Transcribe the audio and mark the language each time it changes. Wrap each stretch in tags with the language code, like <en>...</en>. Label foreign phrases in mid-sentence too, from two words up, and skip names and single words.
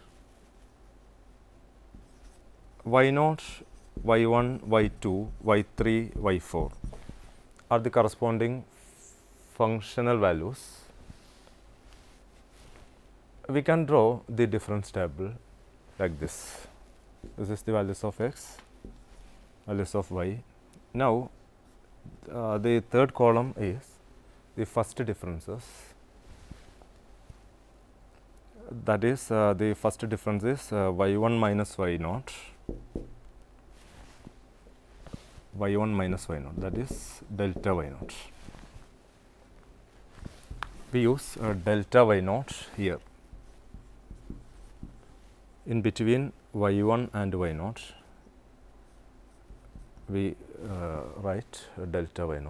<en>y0, y1, y2, y3, y4 are the corresponding functional values, we can draw the difference table like this. This is the values of x, values of y. Now, the third column is the first differences. That is, the first difference is y1 minus y0, y1 minus y0, that is delta y0. We use delta y0 here. In between y1 and y0, we write delta y0.</en>